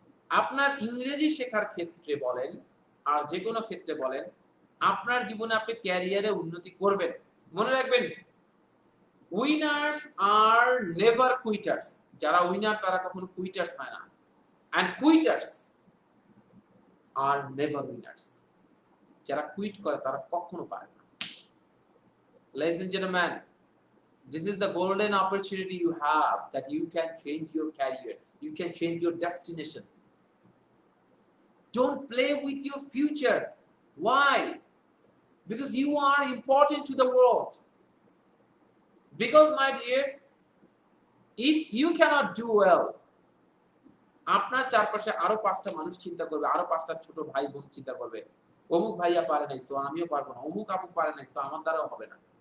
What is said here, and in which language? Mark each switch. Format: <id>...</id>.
<bn>আপনার ইংরেজি শেখার ক্ষেত্রে বলেন আর যে কোনো ক্ষেত্রে বলেন, আপনার জীবনে আপনি ক্যারিয়ারে উন্নতি করবেন, মনে রাখবেন</bn> <en>Winners are never quitters.</en> <bn>যারা উইনার তারা কখনো কুইটার্স হয় না,</bn> <en>And quitters are never winners.</en> <bn>যারা কুইট করে তারা কখনো পারে না।</bn> <en>Ladies and gentlemen, this is the golden opportunity you have, that you can change your career, you can change your destination. Don't play with your future. Why? Because you are important to the world. Because, my dears, if you cannot do well,</en> <bn>আপনার চারপাশে আরো 5টা মানুষ চিন্তা করবে, আরো 5টা ছোট ভাই বোন চিন্তা করবে, অমুক ভাইয়া পারে নাই, সো আমিও পারবো না, অমুক আপু পারে নাই, সো আমার দ্বারাও হবে না।</bn>